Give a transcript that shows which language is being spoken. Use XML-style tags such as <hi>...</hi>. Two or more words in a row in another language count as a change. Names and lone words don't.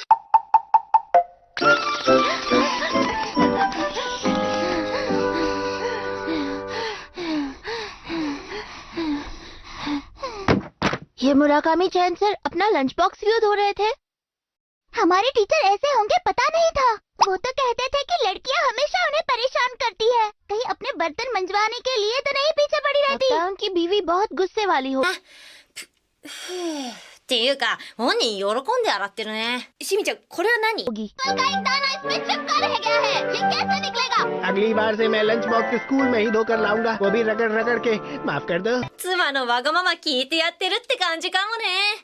<hi>ये मुराकामी चैन सर अपना</hi> <en>lunch box</en> <hi>क्यों धो रहे थे? हमारे टीचर ऐसे होंगे पता नहीं था। वो तो कहते थे कि लड़कियां हमेशा उन्हें परेशान करती है, कहीं अपने बर्तन मंजवाने के लिए तो नहीं पीछे पड़ी रहती। उनकी बीवी बहुत गुस्से वाली हो।</hi> <ja>っていうか、本人喜んで洗ってるね。しみちゃん、これは何？</ja> <hi>इसमें चिपका रह गया है, ये कैसे निकलेगा? अगली बार से मैं</hi> <en>lunch box</en> <hi>स्कूल में ही धोकर लाऊंगा, वो भी रगड़ रगड़ के। माफ कर दो।</hi> <ja>妻のわがまま聞いてやってるって感じかもね。</ja>